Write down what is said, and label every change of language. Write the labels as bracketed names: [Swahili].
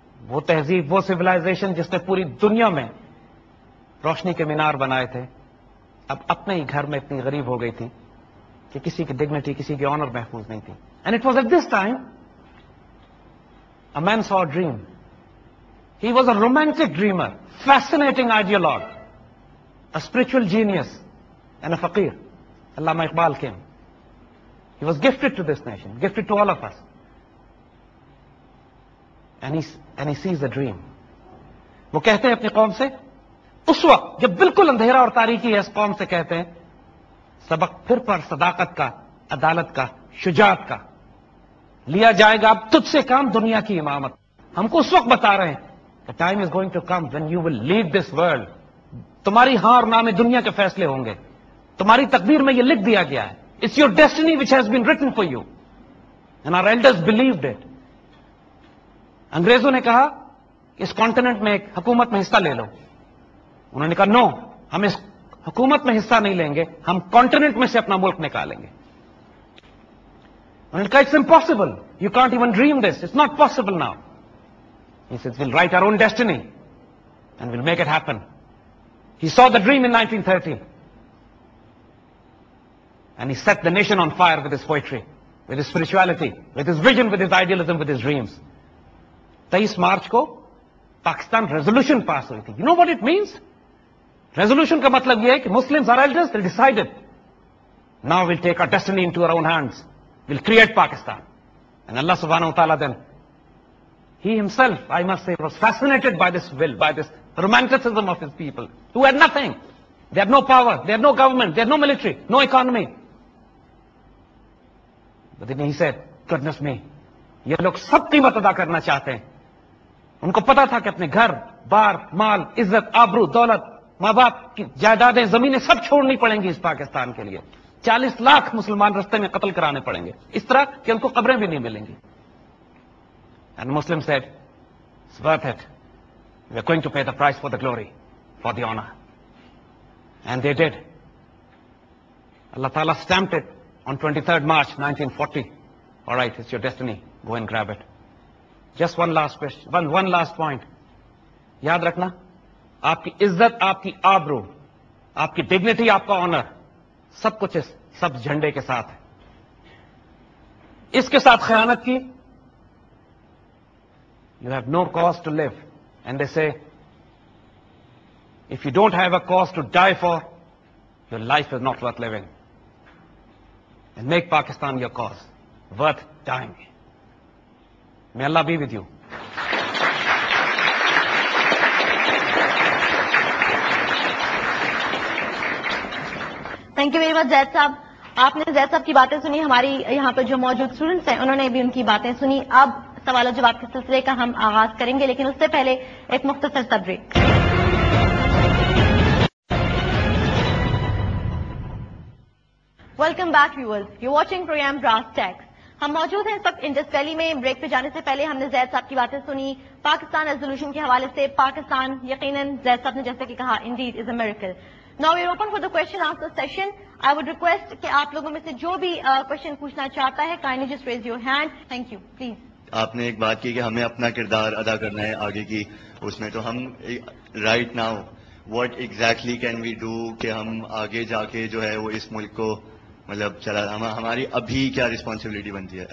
[Urdu] وہ تہذیب, وہ سویلائزیشن جس نے پوری دنیا میں روشنی کے مینار بنائے تھے, اب اپنے ہی گھر میں اتنی غریب ہو گئی تھی کہ کسی کی ڈگنیٹی, کسی کی آنر محفوظ نہیں تھی. [English] And it was at this time a man saw a dream. He was a romantic dreamer, fascinating ideologue, a spiritual genius, and a faqir. Allama Iqbal came. He was gifted to this nation, gifted to all of us. And he sees the dream. [Urdu] وہ کہتے ہیں اپنی قوم سے, اس وقت جب بالکل اندھیرا اور تاریکی ہے, اس قوم سے کہتے ہیں سبق پھر پر صداقت کا, عدالت کا, شجاعت کا لیا جائے گا. اب تجھ سے کام دنیا کی امامت. ہم کو اس وقت بتا رہے ہیں کہ [English] Time is going to come when you will lead this world. [Urdu] تمہاری ہاں اور نہ میں دنیا کے فیصلے ہوں گے. تمہاری تقدیر میں یہ لکھ دیا گیا ہے. [English] It's your destiny which has been written for you. And our elders believed it. [Urdu] انگریزوں نے کہا کہ اس کانٹیننٹ میں ایک حکومت میں حصہ لے لو. انہوں نے کہا نو, ہم اس حکومت میں حصہ نہیں لیں گے, ہم کانٹیننٹ میں سے اپنا ملک نکالیں گے. انہوں نے کہا [English] It's impossible, you can't even dream this, it's not possible now. He says we'll write our own destiny and we'll make it happen. He saw the dream in 1930 and he set the nation on fire with his poetry, with his spirituality, with his vision, with his idealism, with his dreams. [Urdu] 23 March کو Pakistan resolution pass ہوئی تھی. [English] You know what it means? [Urdu] Resolution کا مطلب یہ ہے کہ [English] Muslims are elders, they decided now we'll take our destiny into our own hands. We'll create Pakistan. And Allah subhanahu wa ta'ala then, he himself, I must say, was fascinated by this will, by this romanticism of his people, who had nothing. They had no power, they had no government, they had no military, no economy. But then he said, goodness me, [Urdu] یہ لوگ سب قیمت ادا کرنا چاہتے ہیں. ان کو پتا تھا کہ اپنے گھر, بار, مال, عزت, آبرو, دولت, ماں باپ کی جائیدادیں زمینیں سب چھوڑنی پڑیں گی اس پاکستان کے لیے. 40 لاکھ مسلمان رستے میں قتل کرانے پڑیں گے اس طرح کہ ان کو قبریں بھی نہیں ملیں گی. [English] And Muslims said, it's worth it. We're going to pay the price for the glory, for the honor. And they did. Allah Ta'ala stamped it on 23rd March 1940. All right, it's your destiny. Go and grab it. Just one last question, one last point. [Urdu] یاد رکھنا, آپ کی عزت, آپ کی آبرو, آپ کی ڈگنیٹی, آپ کا آنر, سب کچھ اس سبز جھنڈے کے ساتھ ہے. اس کے ساتھ خیانت کی, [English] you have no cause to live. And they say, if you don't have a cause to die for, your life is not worth living. And make Pakistan your cause, worth dying. May Allah be with you. Thank you very much Zaid صاحب. [Urdu] آپ نے زید صاحب کی باتیں سنی, ہماری یہاں پہ جو موجود اسٹوڈنٹس ہیں انہوں نے بھی ان کی باتیں سنی. اب سوال و جواب کے سلسلے کا ہم آغاز کریں گے, لیکن اس سے پہلے ایک مختصر سا break. [English] Welcome back viewers, you watching program brass tacks. [Urdu] ہم موجود ہیں اس وقت انڈس ویلی میں. بریک پہ جانے سے پہلے ہم نے زید صاحب کی باتیں سنی پاکستان ریزولوشن کے حوالے سے. پاکستان یقیناً زید صاحب نے جیسے کہ کہا, [English] Indeed is a miracle. Now we are open for the question answer session. I would request [Urdu] کہ آپ لوگوں میں سے جو بھی کوشچن پوچھنا چاہتا ہے [English] kindly just raise your hand. Thank you. Please. [Urdu] آپ نے ایک بات کی کہ ہمیں اپنا کردار ادا کرنا ہے آگے کی اس میں, تو ہم [English] right now what exactly can we do [Urdu] کہ ہم آگے جا کے جو ہے وہ اس ملک کو مطلب چلا, ہماری ابھی کیا رسپانسبلٹی بنتی ہے